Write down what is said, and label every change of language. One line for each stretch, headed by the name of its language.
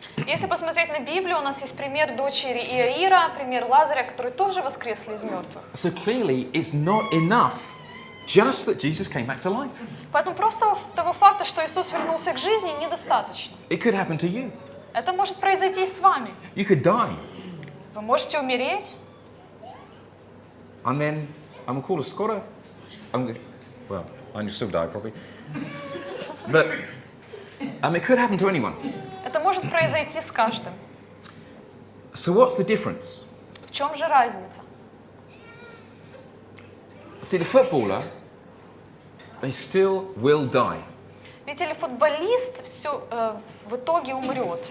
Russian: Если посмотреть на Библию, у нас есть пример дочери Иаира, пример Лазаря, которые тоже воскресли из мертвых.
English: So clearly, it's not enough just that Jesus came back to life.
Russian: Поэтому просто того факта, что Иисус вернулся к жизни, недостаточно.
English: It could happen to you.
Russian: Это может произойти и с вами.
English: You could die.
Russian: Вы можете умереть.
English: And then I'm called a scholar. Well, I still die probably. But it could happen to anyone.
Russian: Это может произойти с каждым.
English: So what's the difference?
Russian: В чем же разница?
English: See, the footballer, they still will die.
Russian: Видите ли, футболист все в итоге умрет.